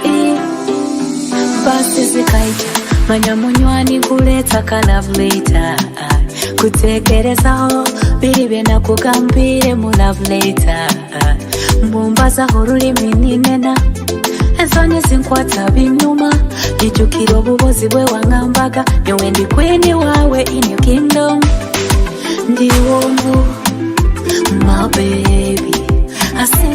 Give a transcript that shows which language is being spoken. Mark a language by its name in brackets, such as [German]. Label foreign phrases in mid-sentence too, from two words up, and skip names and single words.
[Nyankole] Basi zikaita manya munywani kuleta ka [English] love later [Nyankole] kutekerezaho biribe na kugambire mu [English] love later [Nyankole] mbumbaza ururimi ninena Ensonyi zinkwata binuma Nijukira obubozi bwe wangambaga Nyowe ndi queen wawe [English] in your kingdom [Nyankole] Ndi wongu [English] My baby